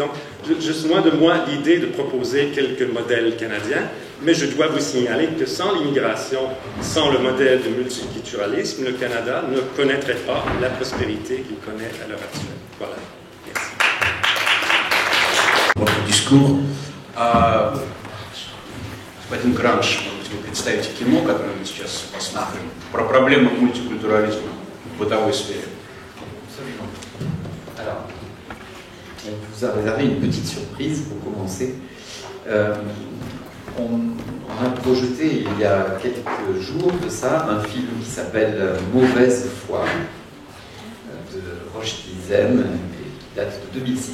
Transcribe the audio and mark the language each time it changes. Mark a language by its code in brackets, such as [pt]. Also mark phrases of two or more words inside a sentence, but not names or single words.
[fr] Donc, je loin de moi l'idée de proposer quelques modèles canadiens, mais je dois vous signaler que sans l'immigration, sans le modèle de multiculturalisme, le Canada ne connaîtrait pas la prospérité qu'il connaît à l'heure actuelle. Voilà. Merci. Votre discours. [ru] Господин Гранж, можете вы представить кино, которое мы сейчас посмотрим, про проблемы мультикультурализма в бытовой сфере? [fr] vous a réservé une petite surprise pour commencer. On a projeté il y a quelques jours de ça un film qui s'appelle Mauvaise foi de Rochdi Zem, qui date de 2006.